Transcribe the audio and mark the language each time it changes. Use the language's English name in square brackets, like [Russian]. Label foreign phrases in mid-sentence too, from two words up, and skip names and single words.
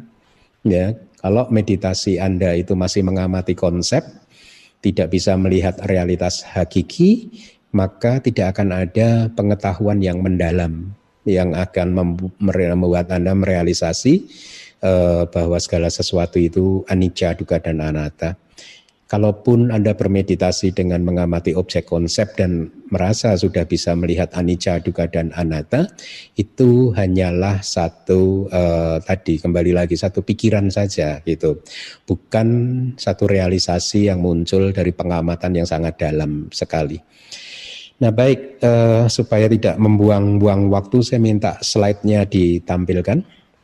[Indonesian] Ya, kalau meditasi Anda itu masih mengamati konsep, tidak bisa melihat realitas hakiki, maka tidak akan ada pengetahuan yang mendalam yang akan membuat Anda merealisasi bahwa segala sesuatu itu [Pali] anicca, dukkha, [Indonesian] dan anatta. Kalaupun Anda bermeditasi dengan mengamati objek konsep dan merasa sudah bisa melihat [Pali] anicca, dukkha, [Indonesian] dan anatta, itu hanyalah satu tadi kembali lagi satu pikiran saja gitu, bukan satu realisasi yang muncul dari pengamatan yang sangat dalam sekali. Nah baik, supaya tidak membuang-buang waktu, saya minta slide-nya ditampilkan.